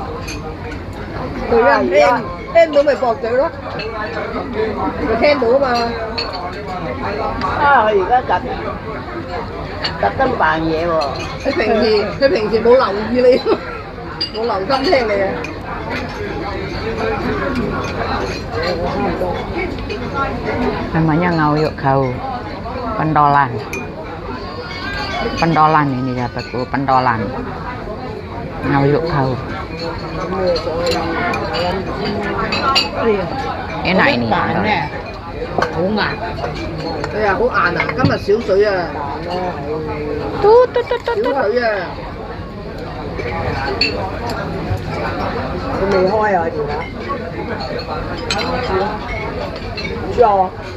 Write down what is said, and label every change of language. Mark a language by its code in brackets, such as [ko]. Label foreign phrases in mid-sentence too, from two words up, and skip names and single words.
[yue] 佢啊聽到咪駁嘴咯，佢聽到啊嘛。啊！佢而家特登扮嘢喎。佢平時冇留意你，冇留心聽你啊。 [id] Namanya [yue] 牛肉球. [id] Pentolan. Pentolan ini dapatku, pentolan. [yue] 牛肉球. [id] Enak ini. [yue] 好硬，哎呀好硬啊！今日少水啊，少水啊！佢未開啊電話。知啊。